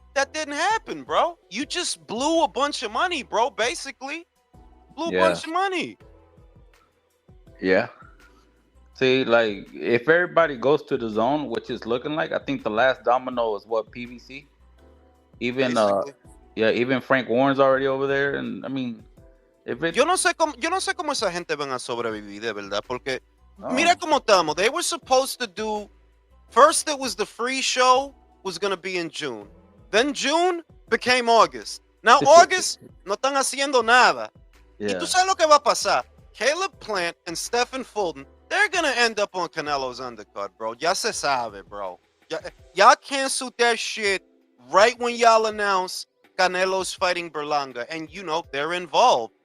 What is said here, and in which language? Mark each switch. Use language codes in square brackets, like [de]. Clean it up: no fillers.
[en] That didn't happen, bro. You just blew a bunch of money, bro, basically. Blew a bunch of money. Yeah. See, like, if everybody goes to the zone, which is looking like, I think the last domino is what, PBC? Even even Frank Warren's already over there, and I mean, [es] yo no sé cómo esa gente van a sobrevivir, de verdad, porque Mira como estamos. [en] They were supposed to do. First, it was the free show was going to be in June. Then June became August. [es] Now August no están haciendo nada. Y tú sabes lo que va a pasar. [en] Caleb Plant and Stephen Fulton, they're going to end up on Canelo's undercard, bro. [es] Ya se sabe, [en] bro. Y'all canceled that shit right when y'all announced Canelo's fighting Berlanga. And, you know, they're involved.